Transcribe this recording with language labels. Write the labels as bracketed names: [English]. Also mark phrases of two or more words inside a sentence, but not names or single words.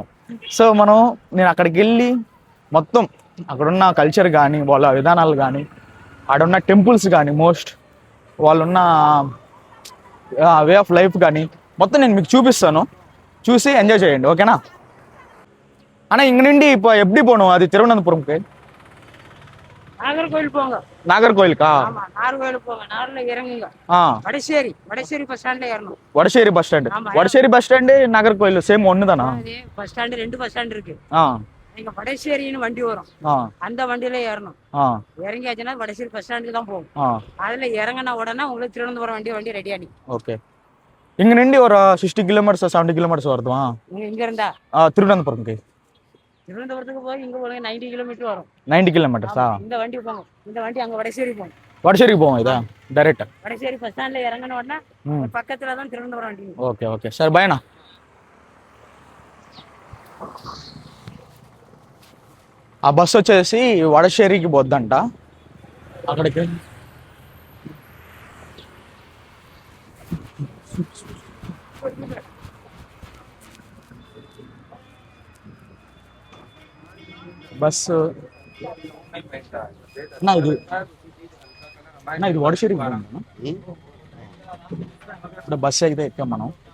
[Telugu] సో నేను అక్కడికి వెళ్ళి మొత్తం అక్కడున్న కల్చర్ కానీ వాళ్ళ విధానాలు కానీ ఆడున్న టెంపుల్స్ కానీ వాళ్ళున్న [English] way of life [Telugu] కానీ మొత్తం నేను మీకు చూపిస్తాను. చూసి ఎంజాయ్ చేయండి, ఓకేనా అన్న? ఇంక నుండి [Tamil] இப்போ எப்படி போகணும்? அது திருவனந்தபுரம்க்கு நாகர்கோவில் போங்க. நாகர்கோவிலுக்கா? ஆமா, நாகர்கோவில் போங்க. நார்ல இறங்குங்க. வடசேரி பஸ் ஸ்டாண்ட்ல ஏறணும். வடசேரி பஸ் ஸ்டாண்ட் நாகர்கோவில் சேம் ஒன்னு தானா? பஸ் ஸ்டாண்ட் 2 பஸ் ஸ்டாண்ட் இருக்கு. நீங்க வடசேரின்னு வண்டி வரும், அந்த வண்டியில ஏறணும். இறங்கியாச்சுன்னா வடசேரி பஸ் ஸ்டாண்டுக்கு தான் போகும். அதுல இறங்கின உடனே உங்களுக்கு திருவனந்தபுரம் வண்டி ரெடி ஆனி. ஓகே, இங்க நின்று ஒரு 60 கிலோமீட்டர்ஸ் 70 கிலோமீட்டர்ஸ் வருதுமா இங்க இருந்தா? திருவனந்தபுரம்க்கு போய் இங்க போய் 90 கிலோமீட்டர் வரும். 90 கிலோமீட்டர்ஸா? இந்த வண்டி போங்க. இந்த வண்டி அங்க வடசேரிக்கு போகும். இதா டைரக்ட் வடசேரி பஸ் ஸ்டாண்ட்ல இறங்கின உடனே பக்கத்துல தான் திருவனந்தபுரம் வண்டி. [Telugu] ఓకే సార్, బాయ్ అన్న. ఆ బస్సు వచ్చేసి వడశేరికి పోద్దంట. అక్కడికి బస్సు ఇది వడశేరికి ఇప్పుడు బస్సు అయితే ఎక్కాం మనం.